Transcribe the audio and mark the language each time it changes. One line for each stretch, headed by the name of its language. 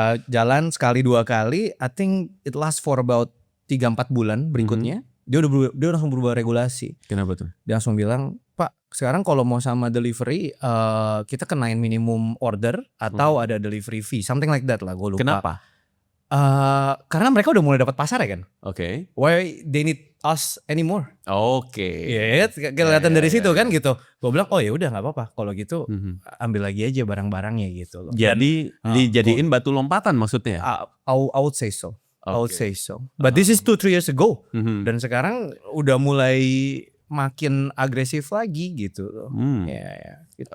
Indonesian: Jalan sekali 2 kali,
English: I think it lasts for about 3-4
Indonesian: bulan berikutnya. Dia langsung berubah regulasi. Kenapa tuh? Dia langsung bilang, Pak, sekarang kalau mau sama delivery kita kenain minimum order atau ada delivery fee,
English: something like that
Indonesian: lah, gue lupa. Kenapa? Karena mereka udah mulai dapat pasar ya kan. Oke.
English: Why they need us anymore?
Indonesian: Oke. Iya, kelihatan dari situ kan gitu. Gue bilang, oh ya udah nggak apa-apa. Kalau gitu ambil lagi aja barang-barangnya gitu loh. Jadi dijadiin batu lompatan maksudnya?
English: I would say so. I would Okay. say so. But this is 2-3 years ago.
Indonesian: Dan Dan sekarang udah mulai makin agresif lagi gitu loh. Ya, gitu.